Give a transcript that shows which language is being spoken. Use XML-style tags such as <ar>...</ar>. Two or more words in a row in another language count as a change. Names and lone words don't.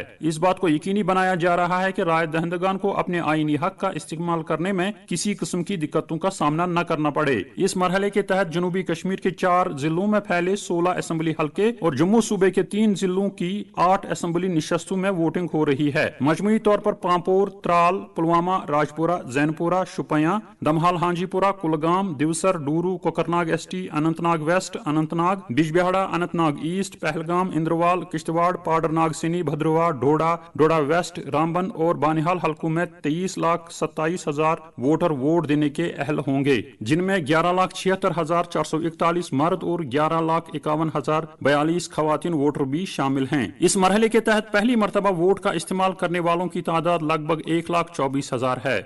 <ur>اس بات کو یقینی بنایا جا رہا ہے کہ رائے دہندگان کو اپنے آئینی حق کا استعمال کرنے میں کسی قسم کی دقتوں کا سامنا نہ کرنا پڑے۔ اس مرحلے کے تحت جنوبی کشمیر کے 4 ضلعوں میں پھیلے 16 اسمبلی حلقے اور جموں صوبے کے 3 ضلعوں کی 8 اسمبلی نشستوں میں ووٹنگ ہو رہی ہے۔ مجموعی طور پر پامپور، ترال، پلوامہ، راجپورہ، زین پورہ، شوپیاں، دمہال ہانجی پورہ، کلگام، دیوسر، ڈورو، کوکرناگ ایس ٹی، اننت ناگ ویسٹ، اننت ناگ، بیج بہاڑا، اننت ناگ ایسٹ، پہلگام، اندروال، کشتواڑ، پاڈر ناگ سنی، بھدرواہ، ڈوڈا ویسٹ، رامبن اور بانہال حلقوں میں 23,27,000 ووٹر ووٹ دینے کے اہل ہوں گے، جن میں 11,76,441 مرد اور 11,51,042 خواتین ووٹر بھی شامل ہیں۔ اس مرحلے کے تحت پہلی مرتبہ ووٹ کا استعمال کرنے والوں کی تعداد لگ بھگ 1,24,000 ہے۔</ur>